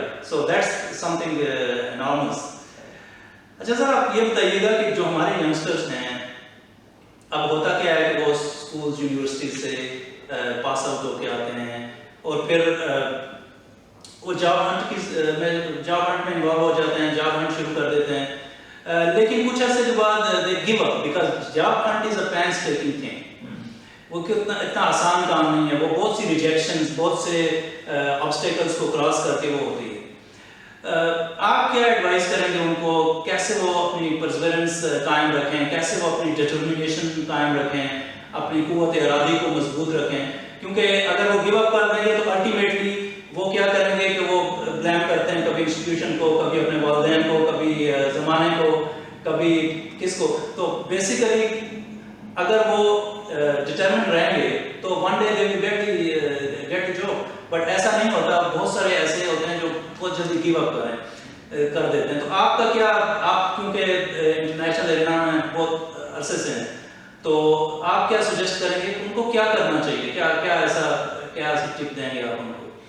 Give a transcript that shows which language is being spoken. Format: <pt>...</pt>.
<en>So that's something enormous.</en> <ur>اچھا سر آپ یہ بتائیے گا کہ جو ہمارے ینگسٹرس ہیں اب ہوتا کیا ہے کہ وہ اسکولز یونیورسٹی سے پاس آؤٹ ہو کے آتے ہیں اور پھر وہ جاب ہنٹ میں انوالو ہو جاتے ہیں, جاب ہنٹ شروع کر دیتے ہیں, لیکن کچھ عرصے کے بعد دے give up because job hint is a پینسٹیکنگ thing. وہ اتنا آسان کام نہیں ہے, وہ بہت سی ریجیکشنز, بہت سے آبسٹیکلس کو کراس کر کے وہ ہوتی ہے. آپ کیا ایڈوائز کریں گے ان کو, کیسے وہ اپنی پرسیورنس قائم رکھیں, کیسے وہ اپنی ڈٹرمنیشن قائم رکھیں, اپنی قوت ارادی کو مضبوط رکھیں؟ کیونکہ اگر وہ گیو اپ کر دیں گے تو الٹیمیٹلی وہ کیا کریں گے کہ وہ بلیم کرتے ہیں کبھی انسٹیٹیوشن کو, کبھی اپنے والدین کو, کبھی زمانے کو, کبھی کس کو. تو بیسیکلی اگر وہ ڈٹرمنٹ رہیں گے تو one day they will get the job. But ایسا نہیں ہوتا, بہت سارے ایسے ہوتے ہیں جو بہت جلدی گیو اپ کر دیتے ہیں. تو آپ کا کیا, آپ کیونکہ انٹرنیشنل ایرینا میں بہت عرصے سے ہیں تو آپ کیا سجیسٹ کریں گے ان کو کیا کرنا چاہیے, کیا ایسا ٹپ دیں گے آپ ان کو؟</ur>